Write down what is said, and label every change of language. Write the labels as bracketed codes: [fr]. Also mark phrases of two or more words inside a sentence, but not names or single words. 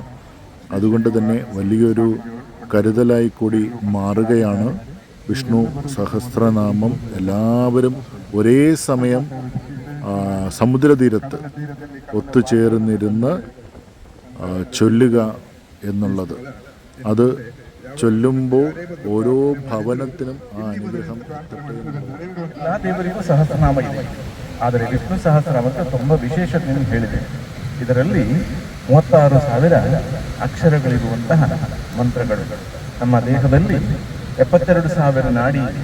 [ml] അതുകൊണ്ട് തന്നെ വലിയൊരു കരുതലായി കൂടി മാറുകയാണ് വിഷ്ണു സഹസ്രനാമം. എല്ലാവരും ഒരേ സമയം സമുദ്രതീരത്ത് ഒത്തുചേർന്നിരുന്ന് ചൊല്ലുക എന്നുള്ളത്, അത് ചൊല്ലുമ്പോൾ ഓരോ ಭವನത്തിനും ಆ അനുഗ്രഹം [kn] ಎಲ್ಲ ದೇವರಿಗೂ ಸಹಸ್ರನಾಮ ಇದೆ. ಆದರೆ ವಿಷ್ಣು ಸಹಸ್ರನಾಮಕ್ಕೆ ತುಂಬ ವಿಶೇಷತೆಯನ್ನು ಹೇಳಿದೆ. ಇದರಲ್ಲಿ 36,000 ಅಕ್ಷರಗಳಿರುವಂತಹ ಮಂತ್ರಗಳು. ನಮ್ಮ ದೇಹದಲ್ಲಿ 72,000 ನಾಡಿ ಇದೆ.